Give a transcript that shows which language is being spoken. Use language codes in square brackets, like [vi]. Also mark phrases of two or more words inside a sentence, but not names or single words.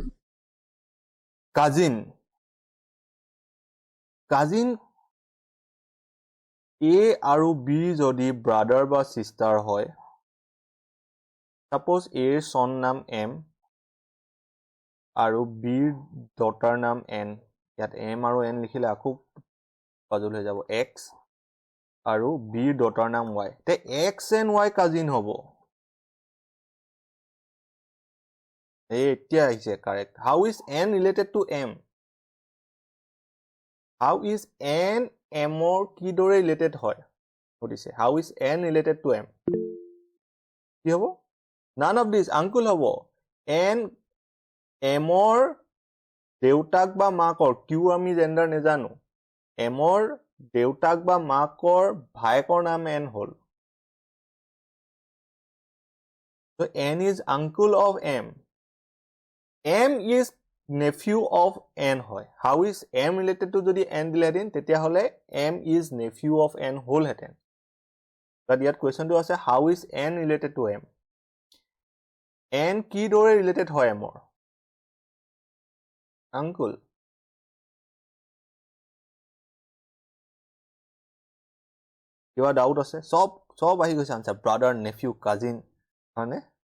[as] কাজিন? কাজিন A আৰু B যদি ব্ৰাদাৰ বা চিষ্টাৰ হয়, সাপোজ Aৰ চন নাম M আৰু Bৰ ডটাৰ নাম N. ইয়াত M আৰু N লিখিলে আকৌ পাজল হৈ যাব. X আৰু Bৰ ডটাৰ নাম Y. তে X and Y কাজিন হ'ব. এতিয়া আহিছে কাৰেক্ট. [en] How is N related to M? How is N [as] Mৰ কিদৰে ৰিলেটেড হয় সুধিছে. [en] How is N related to M? [as] কি হ'ব? [en] None of this. [as] আংকুল হ'ব. N Mৰ দেউতাক বা মাকৰ, কিউ আমি জেণ্ডাৰ নেজানো, Mৰ দেউতাক বা মাকৰ ভায়েকৰ নাম N হ'ল. [en] So N is uncle of M. M is nephew of N হয়. How is M related to [as] যদি N দিলেহেঁতেন তেতিয়াহ'লে [en] M is nephew of N হ'লহেঁতেন. [as] বাট ইয়াত কুৱেশ্যনটো আছে [en] how is N related to M? [as] N কিদৰে ৰিলেটেড হয় Mৰ? আংকুল. কিবা ডাউট আছে? চব আহি গৈছে আনচাৰ. ব্ৰাদাৰ, নেফিউ, কাজিন, হয়নে?